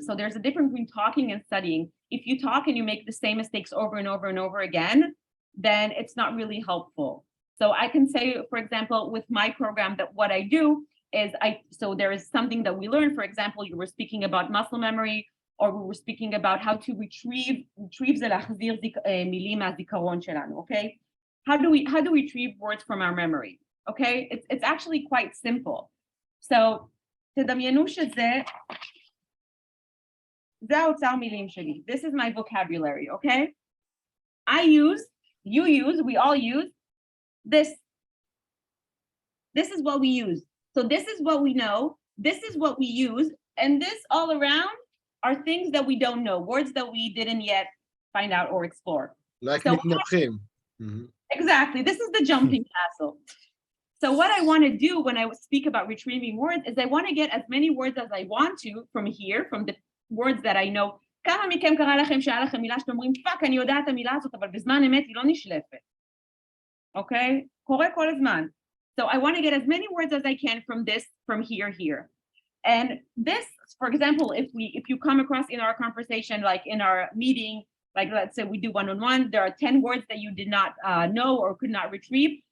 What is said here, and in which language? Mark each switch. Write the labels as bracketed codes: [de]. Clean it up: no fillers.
[en] So there's a difference between talking and studying. If you talk and you make the same mistakes over and over and over again, then it's not really helpful. So I can say, for example, with my program, that what I do so there is something that we learned. For example, you were speaking about muscle memory, or we were speaking about how to retrieve [he] זה להחזיר מילים מהזיכרון שלנו, [en] okay? How do we retrieve words from our memory? Okay, it's actually quite simple. So [he] תדמיינו שזה, זה האוצר מילים שלי. [en] This is my vocabulary, okay? You use, we all use this. This is what we use. So this is what we know, this is what we use, and this all around are things that we don't know, words that we didn't yet find out or explore. Like So [he] מתנפחים. [en] exactly, this is the jumping castle. So what I want to do when I speak about retrieving words is I want to get as many words as I want to from here, from the words that I know. [he] כמה מכם קרה לכם שהיה לכם מילה שאתם אומרים, פאק, אני יודעת את המילה הזאת, אבל בזמן אמת היא לא נשלפת. אוקיי? קורה כל הזמן. [en] So I want to get as many words as I can from here. And this, for example, if you come across in our conversation, like in our meeting, like let's say we do one-on-one, there are 10 words that you did not know or could not retrieve.